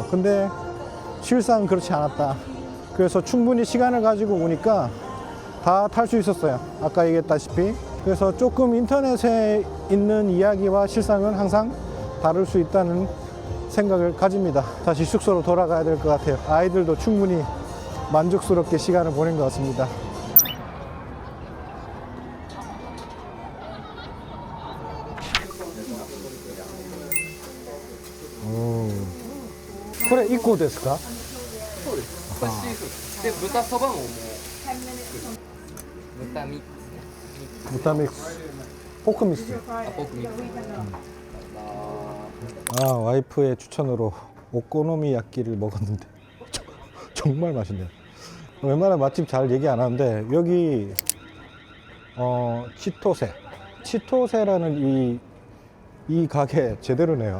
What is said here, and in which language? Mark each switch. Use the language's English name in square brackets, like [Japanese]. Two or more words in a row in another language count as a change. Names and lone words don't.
[Korean] 근데 실상 그렇지 않았다. 그래서 충분히 시간을 가지고 오니까 다 탈 수 있었어요. 아까 얘기했다시피. 그래서 조금 인터넷에 있는 이야기와 실상은 항상 다를 수 있다는 생각을 가집니다. 다시 숙소로 돌아가야 될 것 같아요. 아이들도 충분히 만족스럽게 시간을 보낸 것 같습니다. [Japanese] これ1個ですか？そうです。これシーフードで豚そばももう豚ミックスね。 [Korean] 부타 믹스, 포크 믹스. 아, 포크 [Japanese] ミックス。 [Korean] 아, 와이프의 추천으로 오코노미야끼를 먹었는데 정말 맛있네요. 웬만한 맛집 잘 얘기 안 하는데 여기 치토세라는 이 가게 제대로네요.